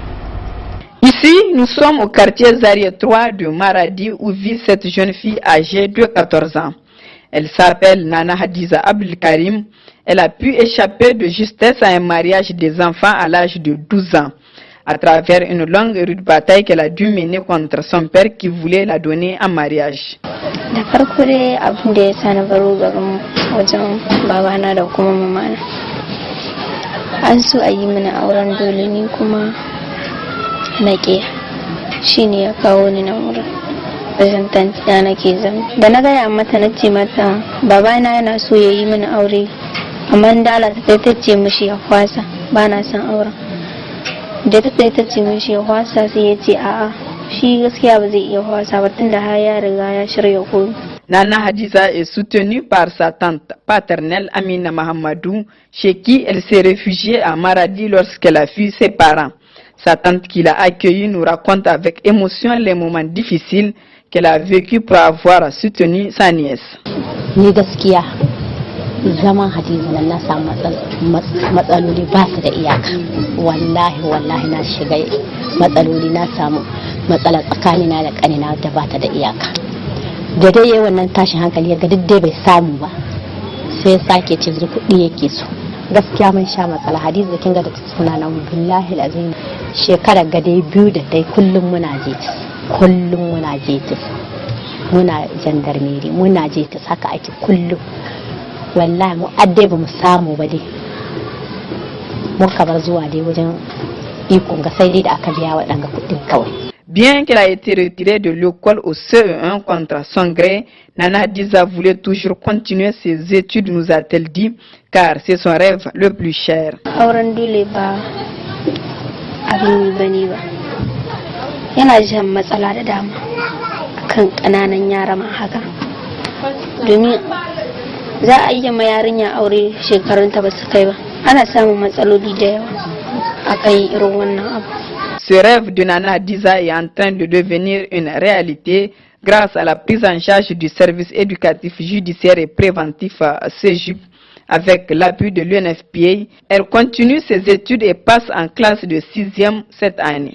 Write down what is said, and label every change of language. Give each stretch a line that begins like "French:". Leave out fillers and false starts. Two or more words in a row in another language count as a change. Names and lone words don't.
French: Ici, nous sommes au quartier Zaria 3 de Maradi où vit cette jeune fille âgée de 14 ans. Elle s'appelle Nana Hadiza Abdel Karim. Elle a pu échapper de justesse à un mariage des enfants à l'âge de 12 ans. À travers une longue et rude bataille qu'elle a dû mener contre son père qui voulait la donner en mariage.
Hausa: Da farko dai abin da ya sa na baro garin wajen babana da kuma mamana. An so a yi mana auren dole ni kuma na ƙiya. Shi ne ya kawo ni nan wurin. Wajen tantiya nake zama. Da na gaya mata na ce mata babana yana so ya yi mana aure. Amma da Allah ta ce mishi ya kwasa ba na son auren. Da ta ce mishi ya kwasa sai ya ce a'a shi gaskiya ba zai iya kwasa ba tunda har ya riga ya shirya komai.
French: Nana Hadiza est soutenue par sa tante paternelle Amina Mahamadou, chez qui elle s'est réfugiée à Maradi lorsqu'elle a fui ses parents. Sa tante qui l'a accueillie nous raconte avec émotion les moments difficiles qu'elle a vécu pour avoir soutenu sa nièce.
Hausa: Ni gaskiya zaman Hadiza nan na samu matsaloli ba su da iyaka. Wallahi na shiga matsaloli, na samu matsala tsakanina da kanina da ba ta da iyaka. Da dai yayin wannan tashin hankali ya ga duk dai bai samu ba sai sake ce kuɗi yake so. Gaskiya mun sha matsala. Hadiza kin ga da suna nan
Arabic: billahi alazim
Hausa: shekara ga dai biyu da dai kullum muna jetis muna jandarmeri muna jetis haka ake kullum. Wallahi mu addai ba mu samu ba dai muka bar zuwa dai wajen ikon ga sai dai da aka biya waɗanga kuɗin kawai.
French: Bien qu'elle a été retirée de l'école au CE1 contre son gré, Nana Hadiza voulait toujours continuer ses études, nous a-t-elle dit, car c'est son rêve le plus cher.
Hausa: Auren dole ba abin yi bane ba. Yana jan matsala da dama kan kananan yara ma haka. Domin za a yi ma yarinya aure shekarunta ba su kai ba. Ana samun matsaloli da yawa akan irin wannan abu.
French: Ce rêve de Nana Hadiza est en train de devenir une réalité grâce à la prise en charge du service éducatif, judiciaire et préventif CEJUP avec l'appui de l'UNFPA. Elle continue ses études et passe en classe de 6e cette année.